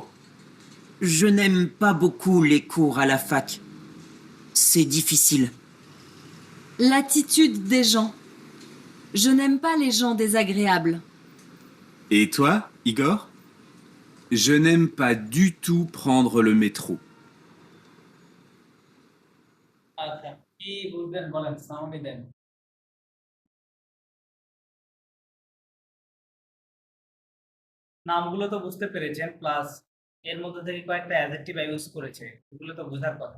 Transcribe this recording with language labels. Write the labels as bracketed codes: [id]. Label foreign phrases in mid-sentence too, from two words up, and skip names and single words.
[fr] Je n'aime pas beaucoup les cours à la fac. C'est difficile. L'attitude des gens. Je n'aime pas les gens désagréables. Et toi, Igor? Je n'aime pas du tout prendre le métro. [bn] আচ্ছা, কি বুঝবেন বলেন, সাউন্ডই দেন। নামগুলো তো বুঝতে পেরেছেন, প্লাস এর মধ্যে থেকে কয়েকটা অ্যাডজেক্টিভ ইউজ করেছে, এগুলো তো বোঝার কথা।